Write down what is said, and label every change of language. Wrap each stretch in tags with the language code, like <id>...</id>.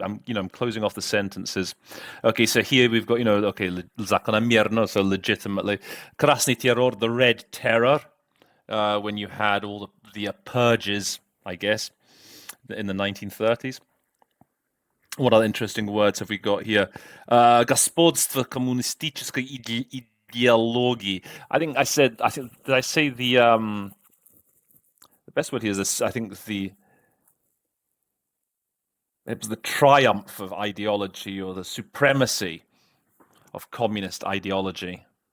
<en>I'm closing off the sentences. Okay, so here we've got закономерно, so legitimately,</en> <ru>Krasny Terror,</ru> <en>the Red Terror, when you had all the purges, I guess, in the 1930s. What other interesting words have we got here?</en> <ru>Господство коммунистической ideology.</ru> <en>Did I say the best word here is this, I think it was the triumph of ideology or the supremacy of communist ideology.</en>